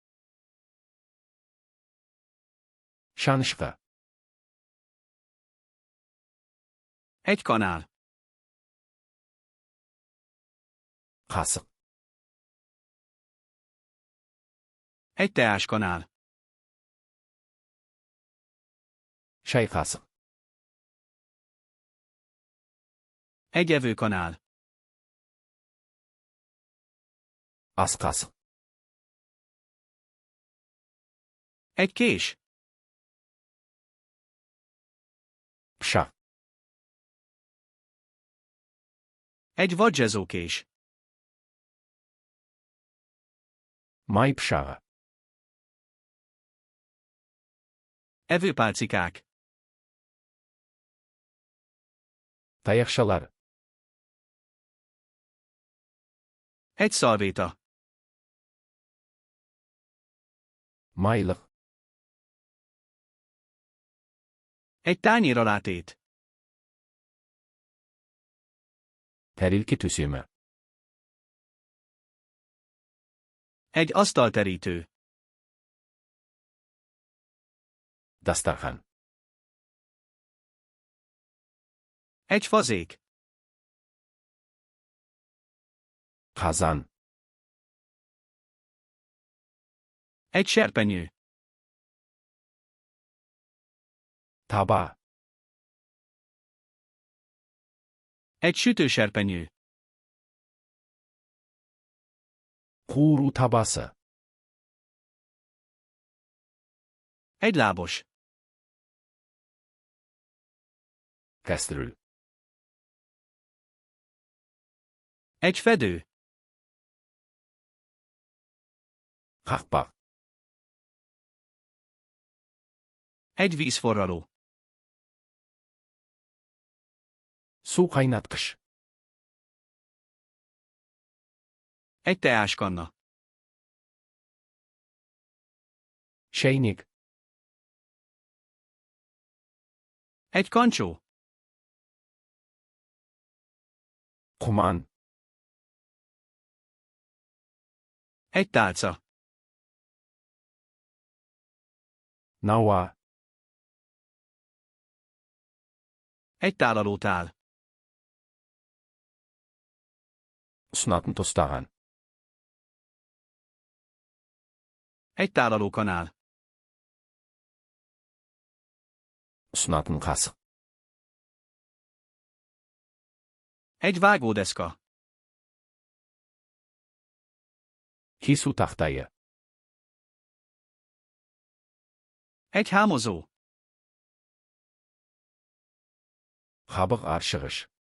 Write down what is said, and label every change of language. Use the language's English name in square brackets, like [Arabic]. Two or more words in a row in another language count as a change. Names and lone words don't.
[Kazakh] Шанышқа. [Hungarian] Egy kanál. [Kazakh] Қасық. [Hungarian] Egy teáskanál. [Kazakh] Шай қасық. [Hungarian] Egy evőkanál. [Kazakh] Ас қасық. [Hungarian] Egy kés. [Kazakh] Пышақ. [Hungarian] Egy vadzsezókés. [Kazakh] Май пышағы. [Hungarian] Evőpálcikák. [Kazakh] Таяқшалар. [Hungarian] Egy szalvéta. [Kazakh] Майлық. [Hungarian] Egy tányér alátét. [Kazakh] Тәрелке төсемі. [Hungarian] Egy asztalterítő. [Kazakh] Дастархан. [Hungarian] Egy fazék. [Kazakh] Қазан. [Hungarian] Egy serpenyő. [Kazakh] Таба. [Hungarian] Egy sütőserpenyő. [Kazakh] Қуыру табасы. [Hungarian] Egy lábos. [Kazakh] Кастрюль. [Hungarian] Egy fedő. [Kazakh] Қақпақ. [Hungarian] Egy vízforraló. [Kazakh] Су қайнатқыш. [Hungarian] Egy teáskanna. [Kazakh] Шәйнек. [Hungarian] Egy kancsó. [Kazakh] Құман. [Hungarian] Egy tálca. [Kazakh] Науа. [Hungarian] Egy tálalótál. [Kazakh] Ұсынатын тостаған. [Hungarian] Egy tálalókanál. [Kazakh] Ұсынатын қасық. [Hungarian] Egy vágódeszka. [Kazakh] Кесу тақтайы. [Hungarian] Egy hámozó. [Kazakh] Қабық аршығыш.